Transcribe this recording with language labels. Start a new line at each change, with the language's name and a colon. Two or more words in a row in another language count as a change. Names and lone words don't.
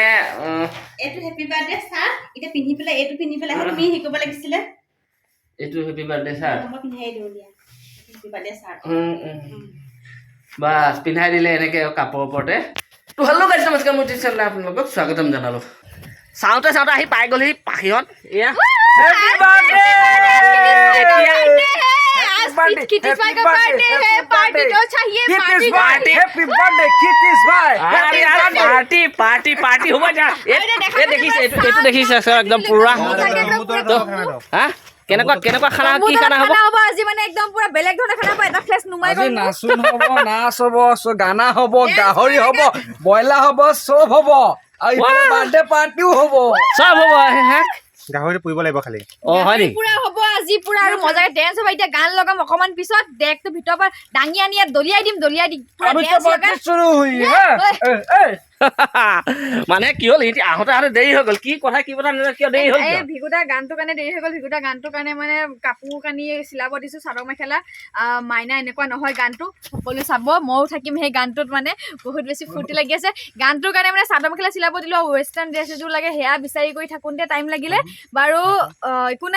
Assamese: এইটো
English: happy birthday sir
Assamese: এতিয়া পিন্ধি পেলাই এইটো পিন্ধি পেলাই তুমি শিকিব লাগিছিলে এইটো
English: happy birthday sir
Assamese: মই পিন্ধাই দিওঁ দিয়া
English: happy birthday sir
Assamese: বাছ পিন্ধাই দিলে এনেকৈ কাপোৰৰ ওপৰতে তো
English: hello guys
Assamese: নমস্কাৰ মোৰ চেনেললৈ আপোনালোকক স্বাগতম জনালোঁ চাওঁতে চাওঁতে আহি পাই গ'লহি পাখিহঁত এয়া
English: happy birthday
Hindi: किटिस भाई का बर्थडे है पार्टी तो चाहिए पार्टी
English: happy birthday
Hindi: किटिस भाई
Assamese: আরে
English: party party party
Assamese: হ'ব যা এ দেখিছে এইটো দেখিছে একদম পুৰা হা কেনেকুৱা খানা কি খানা হ'ব হ'ব আজি মানে একদম পুৰা বেলেগ ধৰণৰ খানা পায় এটা ফ্লেশ নুমাই আজি নাচুন হ'ব নাচ হ'ব গানা হ'ব গাহৰি হ'ব বয়লা হ'ব চব হ'ব আৰু বাৰ্থডে পাৰ্টিও হ'ব চব হ'ব হা গাহৰি পুৰিব লাগিব খালি হয় নেকি পুৰা হ'ব আজি পুৰা আৰু মজাকে ডেন্স হ'ব এতিয়া গান লগাম অকমান পিছত ডেকটো ভিতৰৰ পৰা দাঙি আনি ইয়াত দলিয়াই দিম পুৰা
Hindi: अभी तो
Assamese: ডেন্স
Hindi: पार्टी
Assamese: লগাম
Hindi: शुरू हुई है
Assamese: মানে কি হ'ল ইহঁতি আহোঁতে দেৰি হৈ গ'ল কি কথা কিয় দেৰি হ'ল এই ভিগুদা গানটোৰ কাৰণে দেৰি হৈ গ'ল ভিগুদা গানটোৰ কাৰণে মানে কাপোৰ কানি চিলাব দিছো চাদৰ মেখেলা মাইনা এনেকুৱা নহয় গানটো সকলোৱে চাব ময়ো থাকিম সেই গানটোত মানে বহুত বেছি ফূৰ্তি লাগি আছে গানটোৰ কাৰণে মানে চাদৰ মেখেলা চিলাব দিলোঁ
English: western dress
Assamese: এযোৰ লাগে সেয়া বিচাৰি কৰি থাকোঁতে টাইম লাগিলে বাৰু একো নাই